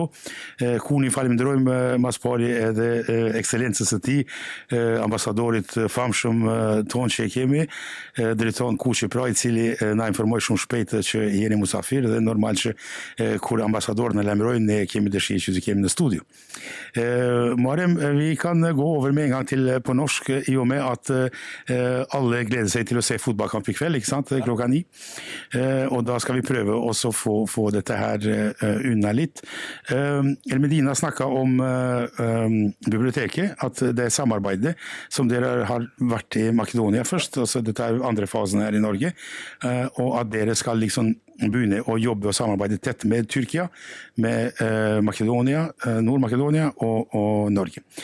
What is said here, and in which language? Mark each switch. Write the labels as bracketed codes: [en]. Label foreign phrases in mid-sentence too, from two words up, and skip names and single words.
[sq] Kuni falenderojmë mas pari edhe ekselencës së tij, ambasadorit famshëm ton që e kemi, drejton Kuçi pra, I cili na informoi shumë shpejt që jeni musafir dhe normal që kur ambasadorët na lajmërojnë ne kemi dëshirë që të kemi në studio. [no] Muharrem, vi kan gå over med en gang til på norsk I og med at alle gleder seg til å se fotballkamp I kveld, ikke sant, klokka 9. Og da skal vi prøve også få dette her unna litt. El Medina snakket om biblioteket, at det samarbeidet som dere har vært I Makedonia først, altså dette andre fasen her I Norge, og at dere skal liksom begynne å jobbe og samarbeide tett med Tyrkia, med Makedonia, Nord-Makedonia og Norge.